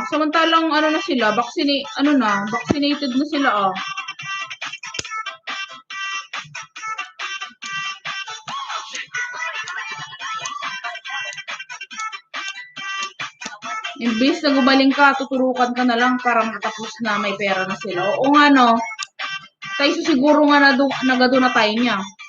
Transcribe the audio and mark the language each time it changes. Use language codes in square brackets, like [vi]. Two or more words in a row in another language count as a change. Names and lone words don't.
[tl] Samantalang na sila, vaccinated na sila ah. Imbis na gumaling ka, tuturukan ka na lang para matapos na may pera na sila. Oo nga no. Tayo siguro nga nagado na tayo niya.